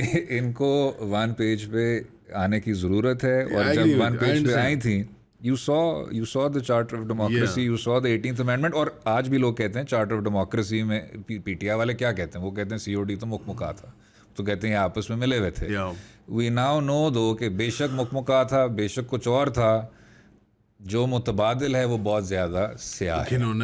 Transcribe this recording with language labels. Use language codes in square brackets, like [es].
[ur] ان کو one page پہ آنے کی ضرورت ہے. اور جب ون پیج پہ آئی تھیں، [en] you saw the charter of democracy, you saw the 18th amendment. [ur] اور آج بھی لوگ کہتے ہیں چارٹر آف ڈیموکریسی میں، پی ٹی آئی والے کیا کہتے ہیں؟ وہ کہتے ہیں سی او ڈی تو مکمکا تھا، تو کہتے ہیں یہ آپس میں ملے ہوئے تھے. [en] we now know though [ur] کہ بے شک مکمکا تھا، بے شک کچھ اور تھا، جو متبادل ہے وہ بہت زیادہ سیاہ ہے.